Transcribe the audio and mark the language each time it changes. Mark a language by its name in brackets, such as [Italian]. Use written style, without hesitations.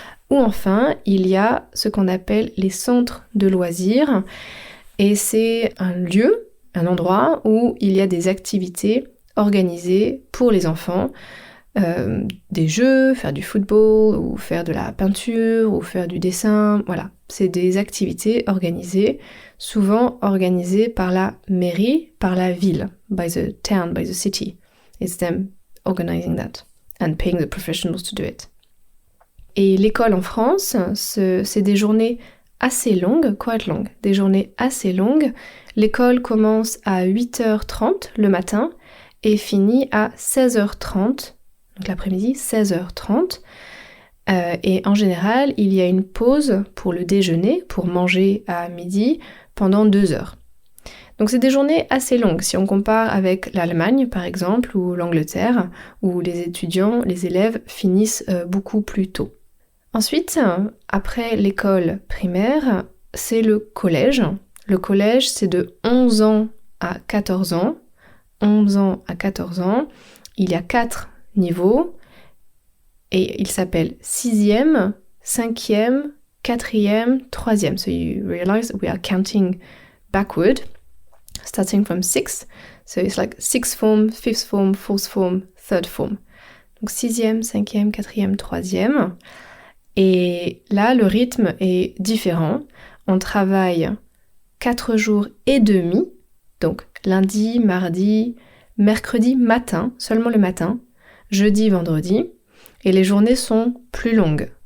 [French] Ou enfin, il y a ce qu'on appelle les centres de loisirs, et c'est un lieu, un endroit où il y a des activités organisées pour les enfants, des jeux, faire du football, ou faire de la peinture, ou faire du dessin, voilà. C'est des activités organisées, souvent organisées par la mairie, par la ville, [English] by the town, by the city. It's them organizing that and paying the professionals to do it. [French] Et l'école en France, c'est des journées assez longues, quite longues, des journées assez longues. L'école commence à 8h30 le matin et finit à 16h30, donc l'après-midi, 16h30. Et en général, il y a une pause pour le déjeuner, pour manger à midi, pendant 2 heures. Donc c'est des journées assez longues, si on compare avec l'Allemagne par exemple, ou l'Angleterre, où les étudiants, les élèves finissent beaucoup plus tôt. Ensuite, après l'école primaire, c'est le collège. Le collège, c'est de 11 ans à 14 ans. 11 ans à 14 ans. Il y a 4 niveaux. Et il s'appelle 6e, 5e, 4e, 3e. [English] So you realize we are counting backward, starting from 6. So it's like 6th form, 5th form, 4th form, 3rd form. [French] Donc 6e, 5e, 4e, 3e. Et là, le rythme est différent. On travaille 4 jours et demi, donc lundi, mardi, mercredi matin, seulement le matin, jeudi, vendredi, et les journées sont plus longues.